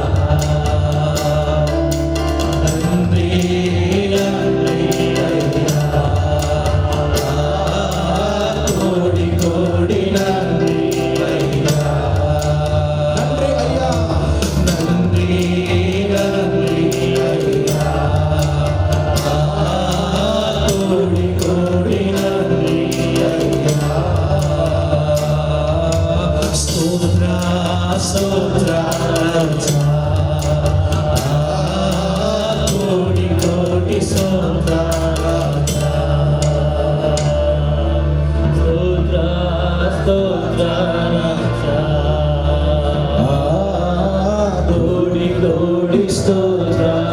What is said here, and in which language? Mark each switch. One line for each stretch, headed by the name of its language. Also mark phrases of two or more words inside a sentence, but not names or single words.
Tamil: நன்றி நன்றி ஐயா, கோடி கோடி நன்றி ஐயா. நன்றி ஐயா, நன்றி நன்றி ஐயா, கோடி கோடி நன்றி ஐயா.
Kannada: ಸ್ತೋತ್ರ ಸ್ತೋತ್ರ ಕೋಟಿ ಕೋಟಿ ಸ್ತೋತ್ರ ಸ್ತೋತ್ರ ಸ್ತೋತ್ರ ಕೋಟಿ ಕೋಟಿ ಸ್ತೋತ್ರ.